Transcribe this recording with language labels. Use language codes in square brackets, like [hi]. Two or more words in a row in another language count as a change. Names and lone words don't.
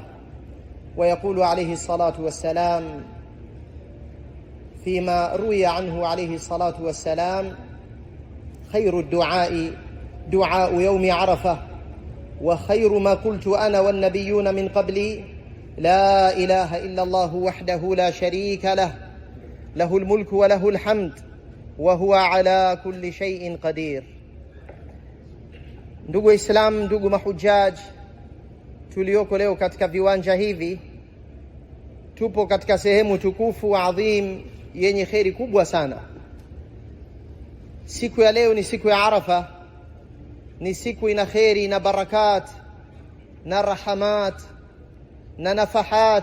[ar] ويقول عليه الصلاة والسلام فيما روي عنه عليه الصلاة والسلام: خير الدعاء دعاء يوم عرفة، وخير ما قلت أنا والنبيون من قبلي لا إله إلا الله وحده لا شريك له، له الملك وله الحمد وهو على كل شيء قدير. [sw] Ndugu Islam, ndugu mahujaji, tulioko leo katika viwanja hivi, tupo katika sehemu tukufu adhim yenye kheri kubwa sana. Siku ya leo ni siku ya Arafa, ni siku ina kheri na barakat na rahamat na nafahat.